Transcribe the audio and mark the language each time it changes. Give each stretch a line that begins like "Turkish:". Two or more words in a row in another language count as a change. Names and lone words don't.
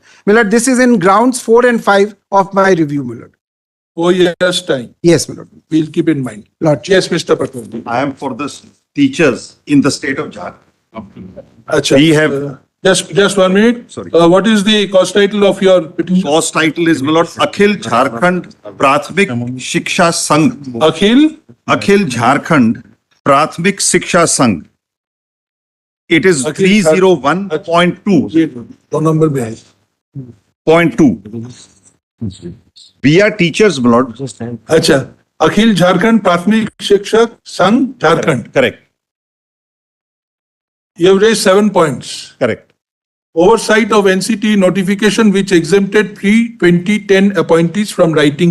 English: My lord, this is in grounds 4 and 5 of my review, my lord. 4 years' time. Yes, my lord. We'll keep in mind. Lordship. Yes, Mr. Patel. I am for the teachers in the state of Jharkhand. Achha. We have- Just 1 minute. Sorry. What is the cause title of your petition? Cause title is, my lord, Akhil Jharkhand Prathmik Shiksha Sangh. Akhil? Akhil Jharkhand Prathmik Shiksha Sangh. It is Akhil 301.2.
Hindi: दो नंबर में है.
English: .2. We are teachers, my lord. Acha. Akhil Jharkhand Prathmik Shikshak Sangh Jharkhand. Correct. You have raised 7 points. Correct. Oversight of NCT notification which exempted pre-2010 appointees from writing.